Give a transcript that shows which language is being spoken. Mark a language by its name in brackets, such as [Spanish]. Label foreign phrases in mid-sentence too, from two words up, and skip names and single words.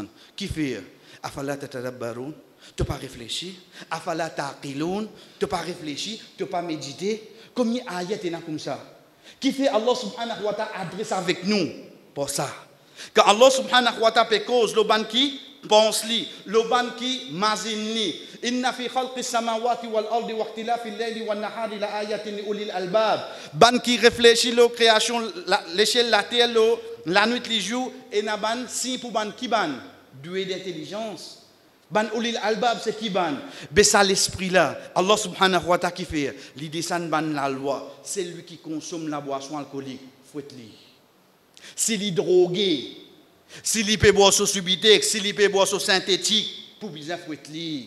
[Réunion Creole French] Qui fait [Arabic] أفلا تتدبرون, [Réunion Creole French] tu pas réfléchir, [Arabic] أفلا تعقلون, [Réunion Creole French] tu pas réfléchir, tu pas méditer. Comme il ayat est comme ça. Qui fait Allah [Arabic] سبحانه وتعالى [Réunion Creole French] adresse avec nous pour ça. Quand Allah [Arabic] سبحانه وتعالى [Réunion Creole French] cause le ban qui pense li, le ban qui mazine li. [Arabic] إن في خلق السماوات والأرض واختلاف الليل والنهار لآيات لأولي الألباب. [Réunion Creole French] Ban qui réfléchit la création, l'échelle la terre, la nuit, les jours, et na ban si pour ban qui ban doué d'intelligence. Ban [Arabic] أولي الألباب [Réunion Creole French] c'est qui ban. Mais ça l'esprit là, Allah [Arabic] سبحانه وتعالى [Réunion Creole French] qui fait, li descend ban la loi, c'est lui qui consomme la boisson alcoolique, fouette-li. S'il est drogué, s'il peut boire sur Subutex, s'il peut boire sur synthétique, pour bien fouette-li.